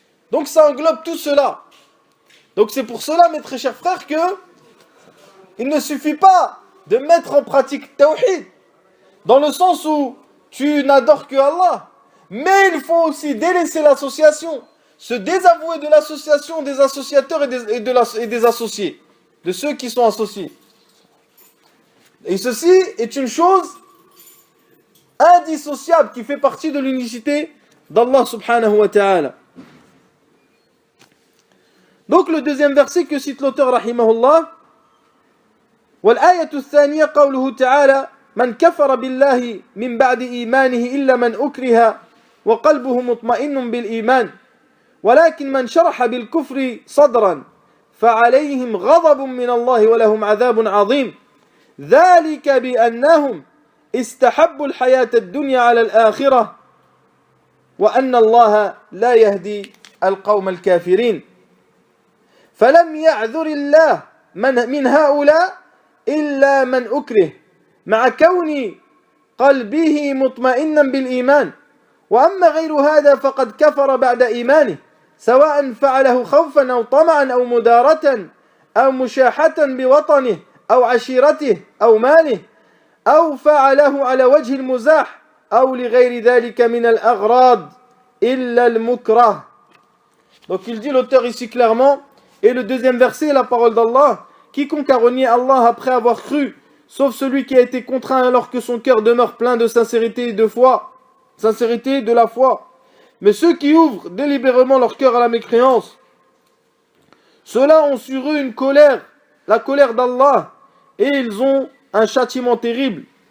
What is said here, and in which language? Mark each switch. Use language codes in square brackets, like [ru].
[fr] Donc, ça englobe tout cela. Donc c'est pour cela, mes très chers frères, que il ne suffit pas de mettre en pratique tawhid, dans le sens où tu n'adores que Allah, mais il faut aussi délaisser l'association, se désavouer de l'association des associateurs et des associés, de ceux qui sont associés. Et ceci est une chose indissociable qui fait partie de l'unicité d'Allah [ar] subhanahu wa ta'ala. [fr] Donc le deuxième verset que cite l'auteur rahimahullah, [ar] والآية الثانية قوله تعالى من كفر بالله من بعد إيمانه إلا من أكره وقلبه مطمئن بالإيمان ولكن من شرح بالكفر صدرا فعليهم غضب من الله ولهم عذاب عظيم ذلك بأنهم استحبوا الحياة الدنيا على الآخرة وأن الله لا يهدي القوم الكافرين فلم يعذر الله من هؤلاء إلا من أكره مع كون قلبه مطمئنا بالإيمان وأما غير هذا فقد كفر بعد إيمانه سواء فعله خوفا أو طمعا أو مدارة أو مشاحة بوطنه أو عشيرته أو ماله أو فعله على وجه المزاح أو لغير ذلك من الأغراض إلا المكره. [fr] Donc il dit l'auteur ici clairement. Et le deuxième verset est la parole d'Allah. Quiconque a renié Allah après avoir cru, sauf celui qui a été contraint alors que son cœur demeure plein de sincérité et de foi. Sincérité de la foi. Mais ceux qui ouvrent délibérément leur cœur à la mécréance, ceux-là ont sur eux une colère, la colère d'Allah, et ils ont un châtiment terrible.